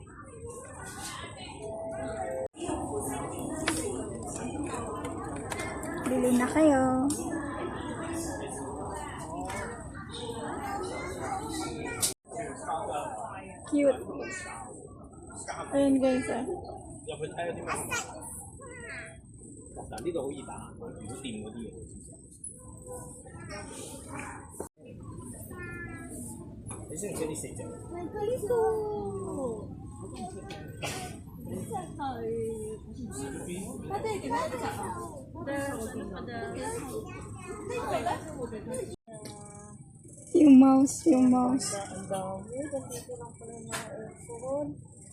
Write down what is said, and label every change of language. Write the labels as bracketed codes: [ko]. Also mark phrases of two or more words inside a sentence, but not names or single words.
[tl] Bili na kayo. Cute. Ayan guys, ah. [yue] 呢度好易打，唔好掂嗰啲嘢。你識唔識呢四隻？咪佢呢個，呢隻係，我哋點樣執啊？ [tl] Yung mouse. Ang dami, kasi ko lang pala na earphone.